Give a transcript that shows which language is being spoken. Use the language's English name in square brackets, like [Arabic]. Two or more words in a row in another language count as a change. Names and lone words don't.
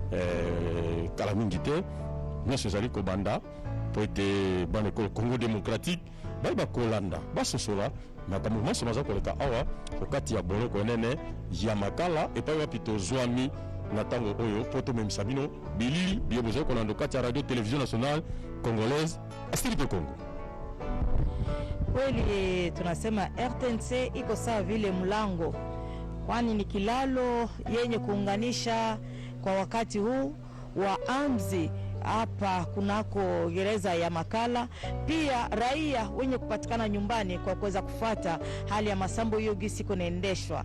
[Lingala] kala mingi te nyonso ezali kobanda po ete bana ekolo [French] Congo démocratique [Lingala] bai bakolanda basosola makambo nyonso baza koleka awa okati ya boloko enene ya makala epai wapi tozwami na ntango oyo po tomemisa bino bilili biye bozali kolanda okati ya [French] radio télévision nationale congolaise [Lingala] Astrid Congo. [Swahili] Kweli tunasema RTNC iko sawa vile mlango, kwani ni kilalo yenye kuunganisha kwa wakati huu waamzi hapa kunako gereza ya Makala, pia raia wenye kupatikana nyumbani kwa kuweza kufuata hali ya masambo hiyo gisi kunaendeshwa.